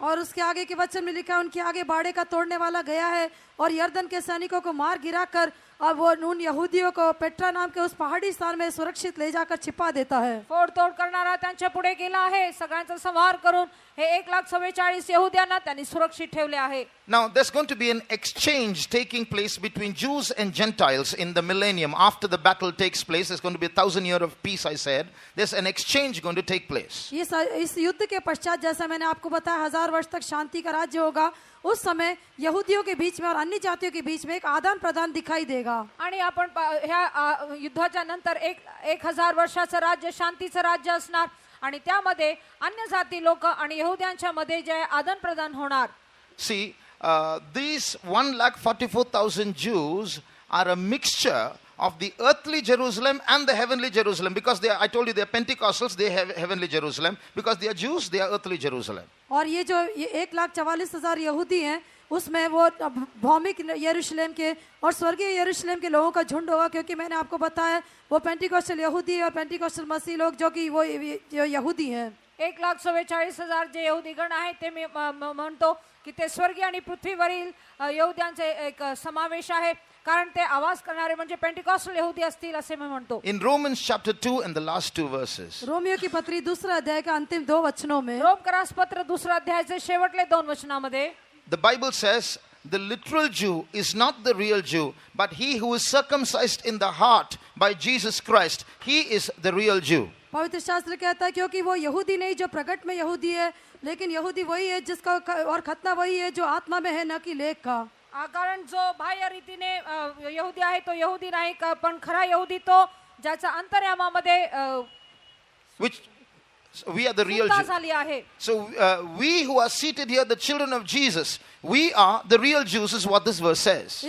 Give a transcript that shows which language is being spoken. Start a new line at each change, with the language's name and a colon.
Hindi: और उसके आगे के वचन में लिखा, उनके आगे बाड़े का तोड़ने वाला गया है और यर्दन के सैनिकों को मार गिराकर और वो उन यहूदियों को पेट्रा नाम के उस पहाड़ी स्थान में सुरक्षित ले जाकर छिपा देता है।
Marathi: फोडतोड करणारा त्यांच्या पुढे गेला आहे, सगळ्यांचा संहार करून हे 1,44,000 यहुद्यांना त्यांनी सुरक्षित ठेवले आहे।
English: Now there's going to be an exchange taking place between Jews and Gentiles in the millennium. After the battle takes place, there's going to be 1,000 years of peace, I said. There's an exchange going to take place.
Hindi: इस युद्ध के पश्चात, जैसा मैंने आपको बताया, 1000 वर्ष तक शांति का राज्य होगा। उस समय यहूदियों के बीच में और अन्य जातियों के बीच में एक आदान प्रदान दिखाई देगा।
Marathi: आणि आपण ह्या युद्धाच्या नंतर 1000 वर्षाचं राज्य, शांतीचं राज्य असणार आणि त्यामध्ये अन्य जाती लोक आणि यहूद्यांच्या मध्ये जे आदान प्रदान होणार।
English: See, these 1,44,000 Jews are a mixture of the earthly Jerusalem and the heavenly Jerusalem, because I told you they are Pentecostals, they have heavenly Jerusalem. Because they are Jews, they are earthly Jerusalem.
Hindi: और ये जो 1,44,000 यहूदी हैं, उसमें वो भौमिक यरूशलेम के और स्वर्गीय यरूशलेम के लोगों का झुंड होगा, क्योंकि मैंने आपको बताया वो पेंटिकॉस्टल यहूदी और पेंटिकॉस्टल मसीह लोग जो कि वो यहूदी हैं।
Marathi: 1,44,000 जे यहुदीगण आहेत ते मी म्हणतो की ते स्वर्गीय आणि पृथ्वीवरील यहुद्यांचे एक समावेश आहे, कारण ते आवाज करणारे म्हणजे पेंटिकॉस्टल यहुदी असतील असे मी म्हणतो।
English: In Romans chapter 2 and the last 2 verses,
Hindi: Romeo की पत्री दूसरा अध्याय का अंतिम 2 वचनों में,
Marathi: रोमकरास पत्र दूसरा अध्यायाचे शेवटले 2 वचनामध्ये
English: the Bible says the literal Jew is not the real Jew, but he who is circumcised in the heart by Jesus Christ, he is the real Jew.
Hindi: पवित्र शास्त्र कहता है क्योंकि वो यहूदी नहीं जो प्रकट में यहूदी है, लेकिन यहूदी वही है जिसका और खतना वही है जो आत्मा में है, न कि लेख का।
Marathi: कारण जो बाह्य रीतीने यहूदी आहे तो यहूदी नाही पण खरा यहूदी तो ज्याचा अंतर्यामामध्ये
English: Which we are the real
Marathi: सुद्धा
English: Jew.
Marathi: झाली आहे.
English: So we who are seated here, the children of Jesus, we are the real Jews, is what this verse says.